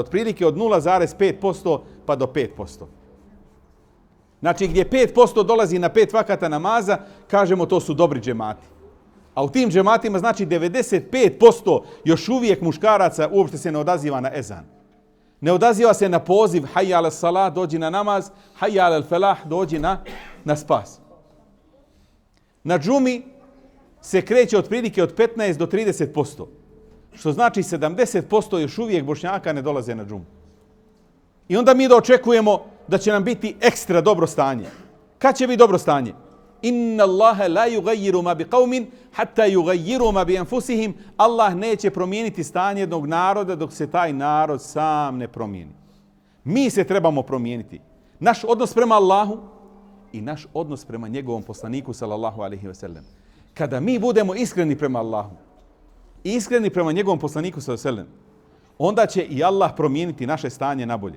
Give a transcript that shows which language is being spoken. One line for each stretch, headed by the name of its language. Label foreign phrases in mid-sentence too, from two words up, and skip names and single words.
Bosnian: Otprilike od 0,5% pa do 5%. Znači gdje 5% dolazi na 5 vakata namaza, kažemo to su dobri džemati. A u tim džematima znači 95% još uvijek muškaraca uopšte se ne odaziva na ezan. Ne odaziva se na poziv
Arabic: حي على الصلاة,
Bosnian: dođi na namaz,
Arabic: حي على الفلاح,
Bosnian: dođi na spas. Na džumi se kreće otprilike od 15 do 30%. Što znači 70% još uvijek Bošnjaka ne dolaze na džumu. I onda mi da očekujemo da će nam biti ekstra dobro stanje. Kad će biti dobro stanje?
Arabic: إن الله لا يغير ما بقوم حتى يغيروا ما بأنفسهم.
Bosnian: Allah neće promijeniti stanje jednog naroda dok se taj narod sam ne promijeni. Mi se trebamo promijeniti. Naš odnos prema Allahu i naš odnos prema njegovom poslaniku
Arabic: صلى الله عليه وسلم.
Bosnian: Kada mi budemo iskreni prema Allahu i iskreni prema njegovom poslaniku
Arabic: صلى الله عليه وسلم,
Bosnian: onda će i Allah promijeniti naše stanje na bolje.